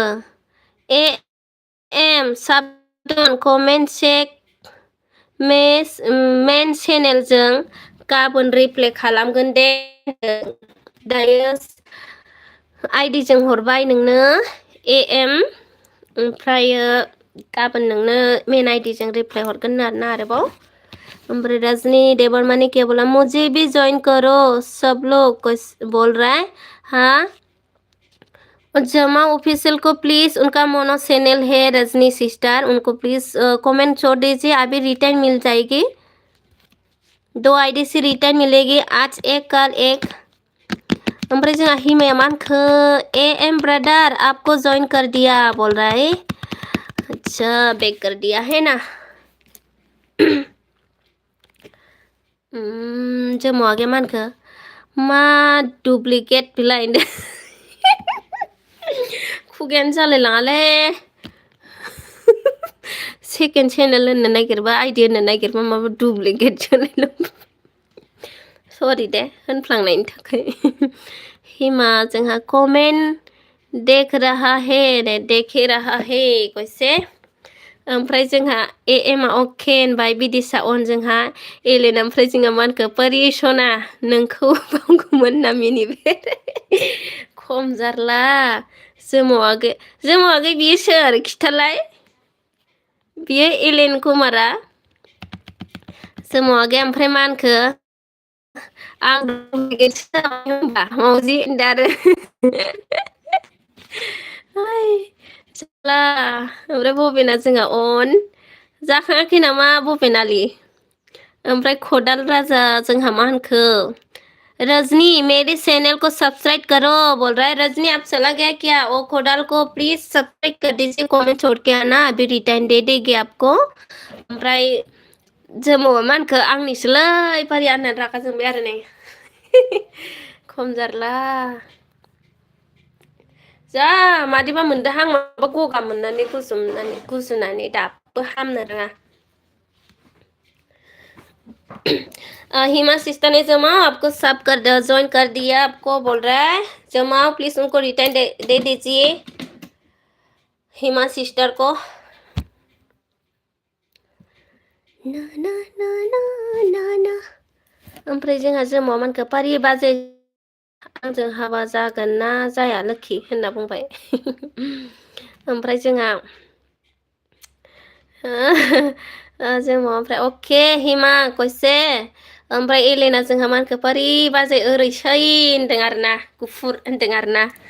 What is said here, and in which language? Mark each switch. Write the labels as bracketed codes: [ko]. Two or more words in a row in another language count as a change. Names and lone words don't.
[brx] एम साबदन [en] comment check main [brx] चेनेलजों गाबोन रिप्ले खालामगोन दे दायो आइडिजों हरबाय नोंनो एम ओमफ्रायो गाबोन नोंनो मेन आइडिजों रिप्लाय हरगोन आरोना आरोबाव ओमफ्राय रजनी देवरमानी [hi] क्या बोला मुझे भी ज्वाइन करो सब लोग बोल रहा है हाँ जमा ऑफिशियल को प्लीज उनका मोनो चैनल है रजनी सिस्टर उनको प्लीज कमेंट छोड़ दीजिए अभी रिटर्न मिल जाएगी 2 आईडी से रिटर्न मिलेगी आज एक कल एक [brx] ओमफ्राय जोंहा हिमाया मा होनखो [hi] एम ब्रदर आपको ज्वाइन कर दिया बोल रहा है अच्छा बैक कर दिया है ना [brx] जोमाव आगे मा होनखो मा डुप्लिकेट बिलाइ खुगायानो जालाय लाङालै [en] second channel [brx] होननो नागिरबा आइडि होननो नागिरबा माबा डुप्लिकेट जालाय सरि दे होनफ्लांनायनि थाखाय [hi] हिमा जोंहा कमेन्ट देख रहा है देखे रहा है कैसे [brx] ओमफ्राय जोंहा एमआ अके होनबाय बिदिसा अन जोंहा एलेन ओमफ्राय जोंहा मा होनखो पारि सना नोंखौ बावगौमोन ना मिनिबाय खम जारला जोमाव आगै बियो सोर खिथालाय बियो एलेन कुमारा जोमाव आगै ओमफ्राय मा होनखो आं होनबा मावजि होनदो आरो जाला ओमफ्राय बबेना जोंहा अन जाखाङाखै नामा बबेनालि ओमफ्राय खदाल राजा जोंहा मा होनखो रजनी [hi] मेरे चैनल को सब्सक्राइब करो बोल रहा है। रजनी आप चला गया क्या? वो खोडाल को प्लीज सब्सक्राइब कर दीजिए, कमेंट छोड़ के आना, अभी रिटर्न दे देगी आपको। [brx] ओमफ्राय जोमो मानखो आंनिसोलै पारि आंना रागा जोंबाय आरो नै। खम जारला जा मादिबा मोनदोहां माबा गगा मोननानै गुजुनानै दाबो हामनो रोङा। [hi] हिमा सिस्टर ने जमाओ आपको सब ज्वाइन कर दिया, आपको बोल रहा है जमाओ प्लीज, उनको रिटर्न दे दीजिए हिमा सिस्टर को। [brx] ना ना ना ना ना ना ओमफ्राय जोंहा जोमाव मानखो पारि बाजै आंजों हाबा जागोन ना जाया लोखि होनना बुंबाय। ओमफ्राय जोंहा जोमाव ओमफ्राय अके हिमा कइसे ओमफ्राय एलेना जोंहा मानखो पारि बाजै ओरैसै होनदों आरोना, गुफुर होनदों आरोना।